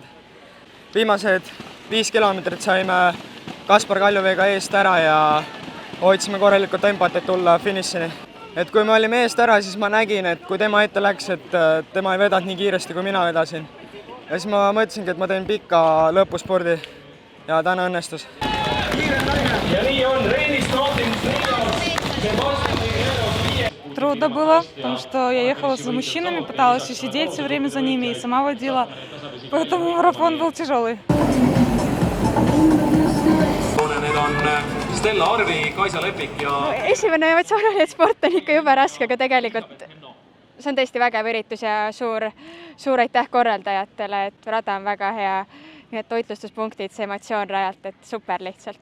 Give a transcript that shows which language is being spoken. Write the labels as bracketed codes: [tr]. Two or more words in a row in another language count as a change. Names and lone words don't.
[et] Viimased 5 kilomeetrit saime Kaspar Kaljuveega eest ära ja hoidsime korralikult tempot, et tulla finišini. Et kui me olime eest ära, siis ma nägin, et kui tema ette läks, et tema ei vedanud nii kiiresti, kui mina vedasin. Ja siis ma mõtlesingi, et ma teen pika lõpuspordi ja täna õnnestus. Ja nii on Reinis Nootins, [ru] Трудно было, потому что я ехала за мужчинами, пыталась сидеть все время за ними и сама водила, поэтому марафон был тяжелый. [et] Need on Stella Arvi, Kaisa Lepik ja... Esimene emotsioon oli, et sport on ikka jube raske, aga tegelikult see on tõesti vägev üritus ja suur aitäh korraldajatele, et rada on väga hea, nii et toitlustuspunktid, see emotsioon rajalt, et super lihtsalt.